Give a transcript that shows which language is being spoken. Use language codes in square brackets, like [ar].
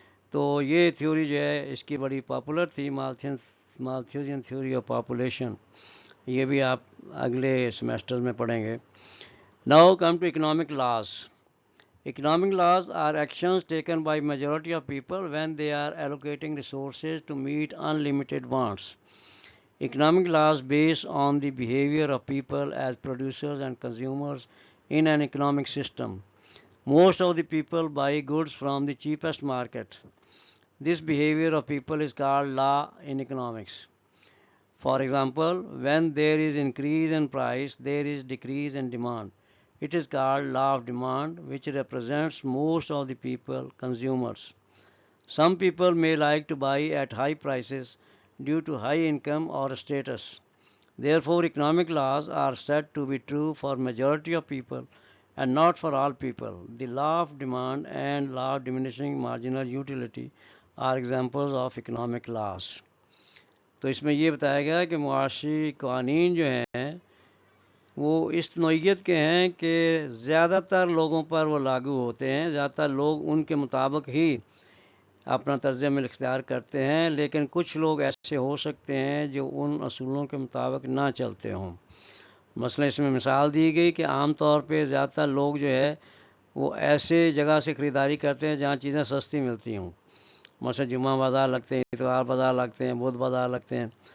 [ur] تو یہ تھیوری جو ہے اس کی بڑی پاپولر تھی، مالتھیوزین تھیوری آف پاپولیشن. یہ بھی آپ اگلے سیمیسٹر میں پڑھیں گے. [en] Now come to economic laws. Economic laws are actions taken by majority of people when they are allocating resources to meet unlimited wants. Economic laws base on the behavior of people as producers and consumers in an economic system. Most of the people buy goods from the cheapest market. This behavior of people is called law in economics. For example, when there is increase in price, there is decrease in demand. It is called law of demand, which represents most of the people, consumers. Some people may like to buy at high prices due to high income or status. Therefore, economic laws are said to be true for majority of people and not for all people. The law of demand and law of diminishing marginal utility are examples of economic laws. [ur] تو اس میں یہ بتایا گیا کہ معاشی قوانین جو ہیں وہ اس نوعیت کے ہیں کہ زیادہ تر لوگوں پر وہ لاگو ہوتے ہیں، زیادہ تر لوگ ان کے مطابق ہی اپنا طرز عمل اختیار کرتے ہیں، لیکن کچھ لوگ ایسے ہو سکتے ہیں جو ان اصولوں کے مطابق نہ چلتے ہوں۔ مثلا اس میں مثال دی گئی کہ عام طور پہ زیادہ تر لوگ جو ہے وہ ایسے جگہ سے خریداری کرتے ہیں جہاں چیزیں سستی ملتی ہوں۔ مثلا جمعہ بازار لگتے ہیں، اتوار بازار لگتے ہیں، بدھ بازار لگتے ہیں،